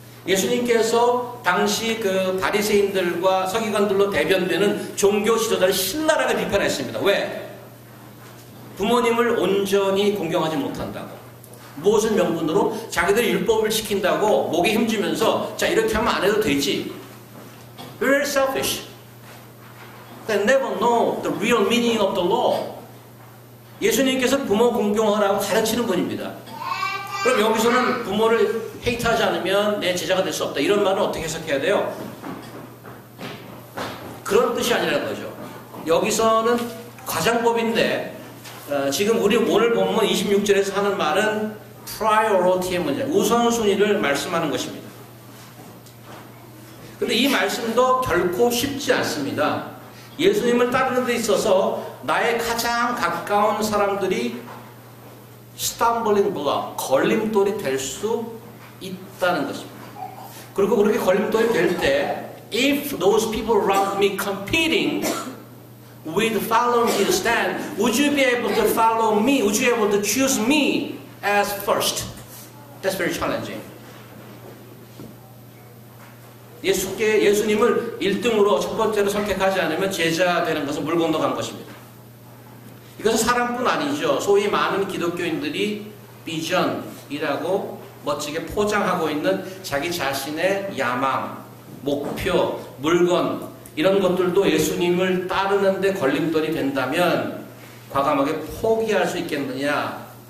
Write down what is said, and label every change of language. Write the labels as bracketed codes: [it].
[ko] 예수님께서 당시 그 바리새인들과 서기관들로 대변되는 종교 지도자를 신랄하게 비판했습니다. 왜? 부모님을 온전히 공경하지 못한다고. 무엇을 명분으로? 자기들이 율법을 지킨다고 목에 힘주면서 자 이렇게 하면 안 해도 되지. [en] Very selfish. They never know the real meaning of the law. [ko] 예수님께서 부모 공경하라고 가르치는 분입니다. 그럼 여기서는 부모를 헤이트하지 않으면 내 제자가 될 수 없다. 이런 말은 어떻게 해석해야 돼요? 그런 뜻이 아니라는 거죠. 여기서는 가장법인데 지금 우리 오늘 본문 26절에서 하는 말은 priority의 문제, 우선순위를 말씀하는 것입니다. 근데 이 말씀도 결코 쉽지 않습니다. 예수님을 따르는 데 있어서 나의 가장 가까운 사람들이 stumbling block, 걸림돌이 될 수 있다는 것입니다. 그리고 그렇게 걸림돌이 될 때 [en] if those people around me competing with following his stand, would you be able to follow me? Would you be able to choose me as first? That's very challenging. [ko] 예수님을 1등으로 첫 번째로 선택하지 않으면 제자 되는 것은 물 건너간 것입니다. 이것은 사람뿐 아니죠. 소위 많은 기독교인들이 비전이라고 멋지게 포장하고 있는 자기 자신의 야망, 목표, 물건 이런 것들도 예수님을 따르는데 걸림돌이 된다면 과감하게 포기할 수 있겠느냐?